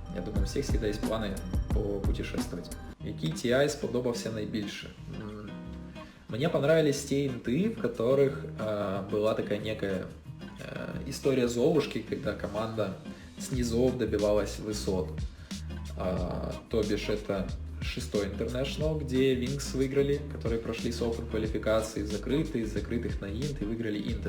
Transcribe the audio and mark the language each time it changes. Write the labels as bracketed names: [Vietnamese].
[Russian] Я думаю, у всех всегда есть планы попутешествовать. [Ukrainian] Який TI сподобався найбільше? [Russian] Мне понравились те инты, в которых была такая некая история Золушки, когда команда с низов добивалась высот. То бишь это 6-й International, где Wings выиграли, которые прошли с Open квалификации из закрытых на Int и выиграли Int.